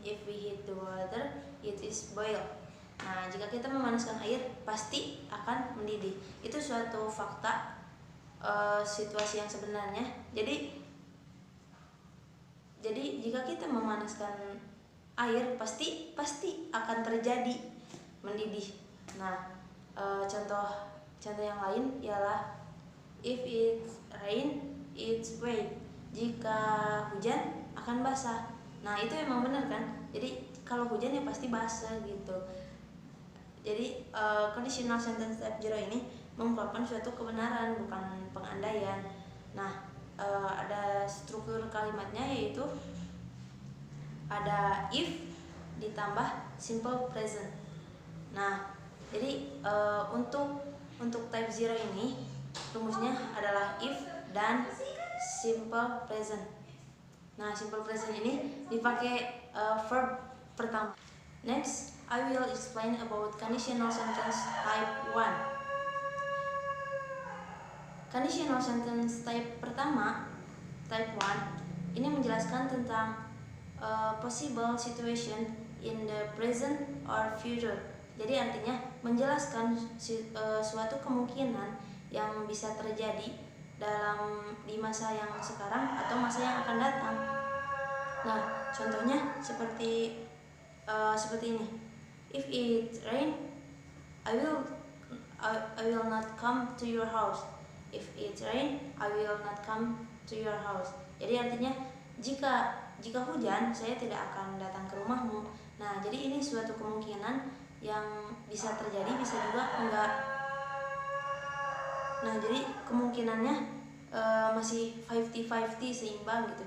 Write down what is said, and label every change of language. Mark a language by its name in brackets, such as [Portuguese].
[English] If we heat the water, it is boil. [Indonesian] Nah, jika kita memanaskan air, pasti akan mendidih. Itu suatu fakta, situasi yang sebenarnya. Jadi jika kita memanaskan air, pasti akan terjadi mendidih. Nah, contoh yang lain ialah [English] if it rain, it's wet. [Indonesian] Jika hujan akan basah. Nah, itu emang benar kan? Jadi kalau hujan ya pasti basah gitu. Jadi conditional sentence type 0 ini mengungkapkan suatu kebenaran, bukan pengandaian. Nah, ada struktur kalimatnya, yaitu ada if ditambah simple present. Nah, jadi untuk type 0 ini rumusnya adalah if dan simple present. Nah, simple present ini dipakai verb pertama. [English] Next, I will explain about conditional sentence type 1. Conditional sentence type pertama, type 1, [Indonesian] ini menjelaskan tentang [English] possible situation in the present or future. [Indonesian] Jadi artinya menjelaskan suatu kemungkinan yang bisa terjadi di masa yang sekarang atau masa yang akan datang. Nah, contohnya seperti ini. [English] If it rain, I will not come to your house. If it rain, I will not come to your house. [Indonesian] Jadi artinya jika hujan, saya tidak akan datang ke rumahmu. Nah, jadi ini suatu kemungkinan yang bisa terjadi, bisa juga enggak. Nah, jadi kemungkinannya masih 50-50, seimbang gitu.